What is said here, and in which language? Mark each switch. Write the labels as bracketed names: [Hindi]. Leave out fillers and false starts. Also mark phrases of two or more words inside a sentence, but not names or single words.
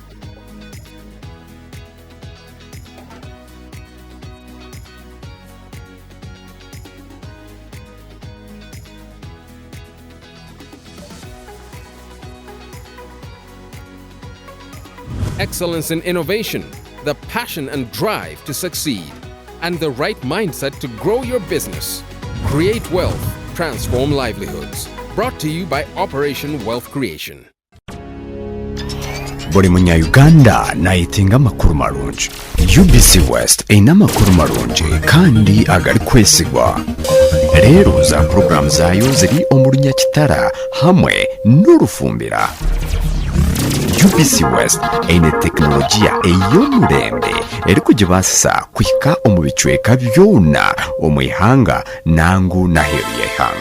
[English] Excellence in innovation, the passion and drive to succeed, and the right mindset to grow your business. Create wealth, transform livelihoods. Brought to you by Operation Wealth Creation. [Nyankole] Buri munya Uganda nayitinga makuru marungi. UBC West ina makuru marungi kandi agari kwesigwa. Rero za program zayo ziri omurunya kitara hamwe n'urufumbira. UBC West ine teknolojia ey'omurembe eri kugibasisa kwika omu bicweka byona omwihanga nangu naheru y'ihanga.